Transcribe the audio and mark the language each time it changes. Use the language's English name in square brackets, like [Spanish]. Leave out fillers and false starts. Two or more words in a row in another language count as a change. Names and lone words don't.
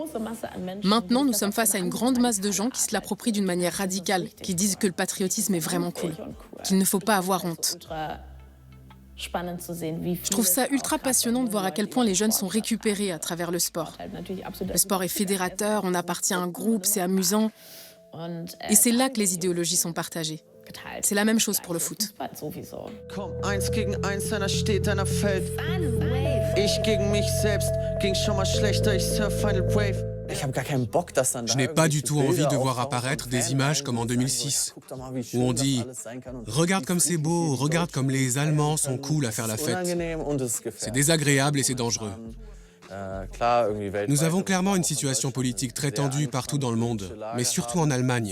[French] Maintenant, nous sommes face à une grande masse de gens qui se l'approprient d'une manière radicale, qui disent que le patriotisme est vraiment cool, qu'il ne faut pas avoir honte. Je trouve ça ultra passionnant de voir à quel point les jeunes sont récupérés à travers le sport. Le sport est fédérateur, on appartient à un groupe, c'est amusant. Et c'est là que les idéologies sont partagées. C'est la même chose pour le foot. [German] Komm, 1 gegen 1, einer steht, einer fällt. Ich gegen mich selbst, ging schon mal schlechter, ich surf Final Wave. [French] Je n'ai pas du tout envie de voir apparaître des images comme en 2006, où on dit « Regarde comme c'est beau, regarde comme les Allemands sont cool à faire la fête ». C'est désagréable et c'est dangereux. Nous avons clairement une situation politique très tendue partout dans le monde, mais surtout en Allemagne.